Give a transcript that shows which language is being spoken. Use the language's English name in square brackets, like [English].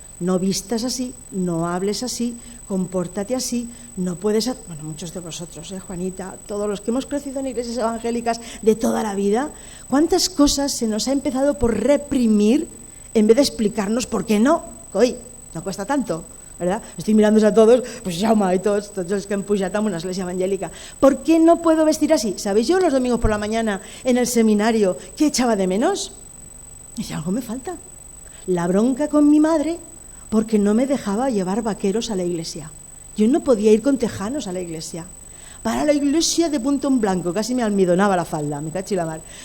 [Spanish] No vistas así, no hables así, compórtate así, no puedes... Bueno, muchos de vosotros, Juanita, todos los que hemos crecido en iglesias evangélicas de toda la vida, ¿cuántas cosas se nos ha empezado por reprimir en vez de explicarnos por qué no? Hoy no cuesta tanto, ¿verdad? Estoy mirándos a todos, pues [Catalan] Jaume y tots els que hem pujat a una església evangélica. [Spanish] ¿Por qué no puedo vestir así? ¿Sabéis yo los domingos por la mañana en el seminario qué echaba de menos? Y decía, algo me falta. La bronca con mi madre porque no me dejaba llevar vaqueros a la iglesia. Yo no podía ir con tejanos a la iglesia. Para la iglesia de punto en blanco, casi me almidonaba la falda, me cachi la mar.